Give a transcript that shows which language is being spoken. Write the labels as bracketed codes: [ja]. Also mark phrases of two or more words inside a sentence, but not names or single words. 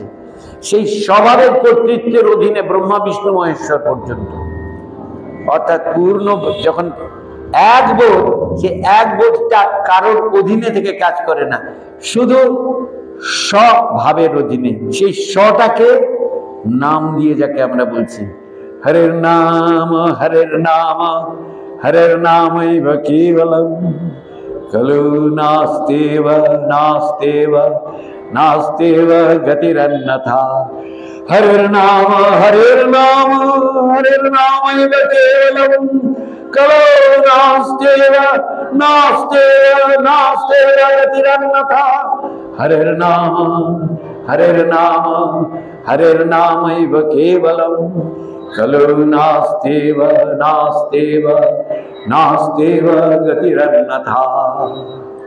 [bn] সেই স্বভাবের কর্তৃত্বের অধীনে ব্রহ্মা বিষ্ণু মহেশ্বর পর্যন্ত, অর্থাৎ পূর্ণ যখন এক বোধ, সে এক বোধটা কারোর অধীনে থেকে কাজ করে না, শুধু স্বভাবের অধীনে। সেই স্বটাকে নাম দিয়ে যাকে আমরা বলছি [sa] হরের নাম হরের নাম হরের নামৈব কেবলম খলু নাস্তেব নাস্তেব নাস্তেব গতিরন্যথা। হরের নাম হরের নাম হরের নামৈব কেবলম খলু নাস্তেব নাস্তেব নাস্তেব গতিরন্যথা। হরের নাম হরের নামৈব কেবলম খলু নাস্তেব নাস্তেব নাস্তেব গতিরন্যথা।